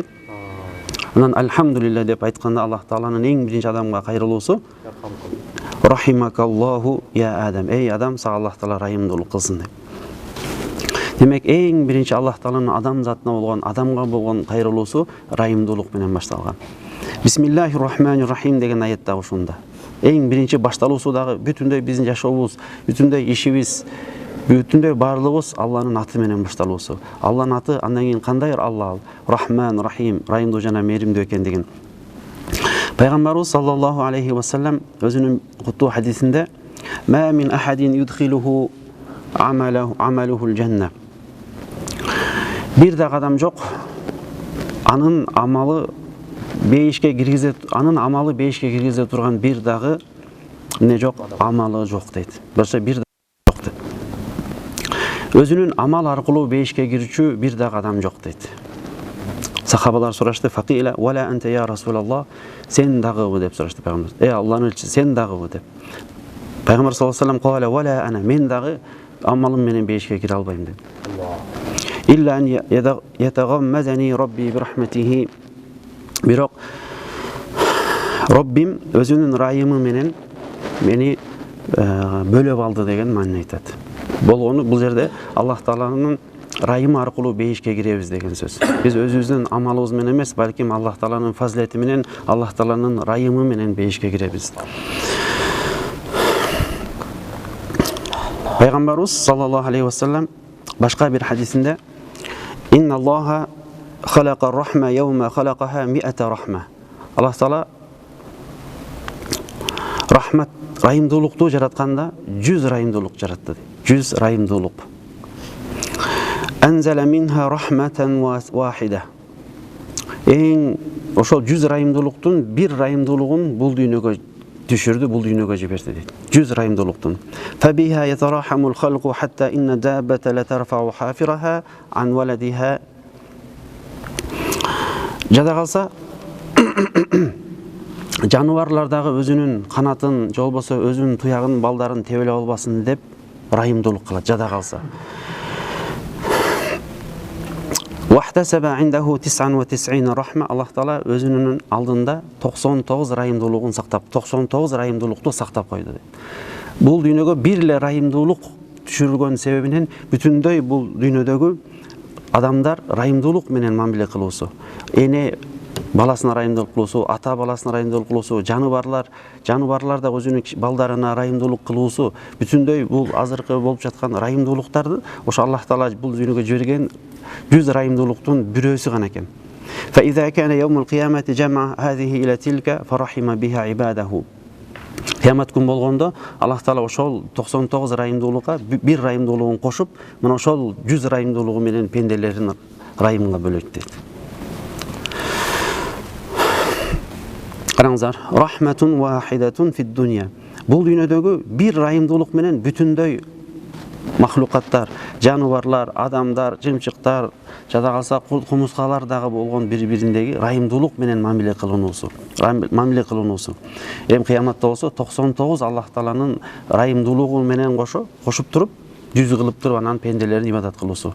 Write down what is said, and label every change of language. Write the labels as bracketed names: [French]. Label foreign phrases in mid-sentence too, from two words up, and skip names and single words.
[Kyrgyz] Анан алхамдулилlah деп айтканда Аллах тааланын эң биринчи адамга кайрылуусу [Arabic] رحمك الله يا آدم, [Kyrgyz] эй Адам, сага Аллах таала райымдуулук кылсын деп. Демек эң биринчи Аллах тааланын адам затына болгон, адамга болгон кайрылуусу райымдуулук менен башталган. [Arabic] بسم الله الرحمن الرحيم [Kyrgyz] деген аятта ушунда. Эң биринчи башталуусу дагы бүтүндөй биздин жашообуз, бүтүндөй ишибиз, бүтүндөй баардыгыбыз Алланын аты менен башталуусу. Алланын аты, андан кийин кандай Алла ал? Рахман, Рахим, райымдуу жана мээримдүү экендигин. Пайгамбарыбыз [Arabic] صلى الله عليه وسلم [Kyrgyz] өзүнүн куттуу хадисинде [Arabic] ما من أحد يدخله عمله الجنة. [Kyrgyz] Бир да адам жок, анын амалы бейишке киргизе турган бир дагы эмне жок, амалы жок дейт. Башка бир жок дейт. Өзүнүн амал аркылуу бейишке кирүүчү бир дагы адам жок дейт. Сахабалар сурашты, [Arabic] فقيل ولا أنت يا رسول الله, [Kyrgyz] сен дагыбы деп сурашты пайгамбар. Эй Алланын элчиси, сен дагыбы деп. Пайгамбар [Arabic] صلى الله عليه وسلم قال ولا أنا, [Kyrgyz] мен дагы амалым менен бейишке кире албайм деп. [Arabic] إلا أن يتغمدني ربي برحمته, [Kyrgyz] бирок Раббим өзүнүн райымы менен мени бөлөп алды деген маани айтат. Болгону бул жерде Аллах тааланын райымы аркылуу бейишке киребиз деген сөз. Биз өзүбүздүн амалыбыз менен эмес, балким Аллах тааланын фазилети менен, Аллах тааланын райымы менен бейишке киребиз. Пайгамбарыбыз [Arabic] صلى الله عليه وسلم [Kyrgyz] башка бир хадисинде [Arabic] إن الله خلق الرحمة يوم خلقها مائة رحمة. [Kyrgyz] Аллах таала рахмат, райымдуулукту жаратканда 100 райымдуулук жаратты. [Arabic] 100 райымдуулук. أنزل منها رحمة واحدة. [Kyrgyz] Эң ошол 100 райымдуулуктун бир райымдуулугун бул дүйнөгө түшүрдү, бул дүйнөгө жиберди дейт. [Arabic] 100 райымдуулуктун. فبها يتراحم الخلق حتى إن الدابة لا ترفع حافرها عن ولدها. [Kyrgyz] Жада калса жаныбарлар дагы өзүнүн канатын, же болбосо өзүнүн туягын, балдарын тебелеп албасын деп райымдуулук кылат, жада калса. [Arabic] واحتبس عنده 99 رحمة. [Kyrgyz] Аллах таала өзүнүн алдында 99 райымдуулугун сактап, 99 райымдуулукту сактап койду дейт. Бул дүйнөгө бир эле райымдуулук түшүрүлгөн себебинен бүтүндөй бул дүйнөдөгү адамдар райымдуулук менен мамиле кылуусу, эне баласына райымдуулук кылуусу, ата баласына райымдуулук кылуусу, жаныбарлар да өзүнүн балдарына райымдуулук кылуусу, бүтүндөй бул азыркы болуп жаткан райымдуулуктарды ошо Аллах таала бул дүйнөгө жиберген 100 райымдуулуктун бирөөсү гана экен. [Arabic] فإذا كان يوم القيامة جمع هذه إلى تلك فرحم بها عباده. [Kyrgyz] Кыямат күн болгондо Аллах таала ошол 99 райымдуулукка бир райымдуулугун кошуп, мына ошол 100 райымдуулугу менен пенделерин райымга бөлөт дейт. Караңыздар, [Arabic] رحمة واحدة في الدنيا. [Kyrgyz] Бул дүйнөдөгү бир райымдуулук менен бүтүндөй махлукаттар, жаныбарлар, адамдар, жымчыктар, жада калса кумускалар дагы болгон бири-бириндеги райымдуулук менен мамиле кылынуусу. Эми кыяматта болсо 99 Аллах тааланын райымдуулугу менен кошуп туруп 100 кылып туруп анан пенделерин ибадат кылуусу.